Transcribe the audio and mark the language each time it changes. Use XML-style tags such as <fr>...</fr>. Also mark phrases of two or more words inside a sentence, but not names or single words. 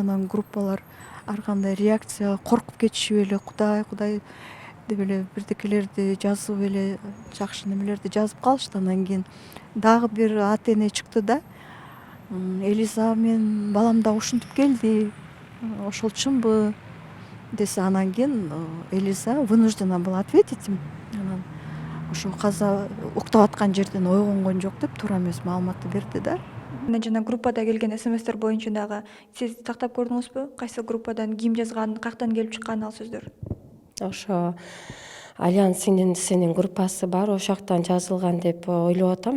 <ky>Анан группалар ар кандай реакция, коркуп кетишип эле, кудай деп эле бирдекелерди жазып эле, жакшы немелерди жазып калышты. Анан кийин дагы бир ата-эне чыкты да. Элиза, мен балам да ушинтип келди. Ошол чынбы десе, анан кийин Элиза</ky> <ru>вынуждена была ответить.</ru> <ky>Анан ошо каза уктап аткан жерден ойгонгон жок деп туура эмес маалыматты берди да. Жана группада келген смстер боюнча дагы сиз тактап көрдүңүзбү? Кайсы группадан ким жазган, каяктан келип чыккан ал сөздөр? Ошо Альянс синин группасы бар, ошол жактан жазылган деп ойлоп атам.</ky>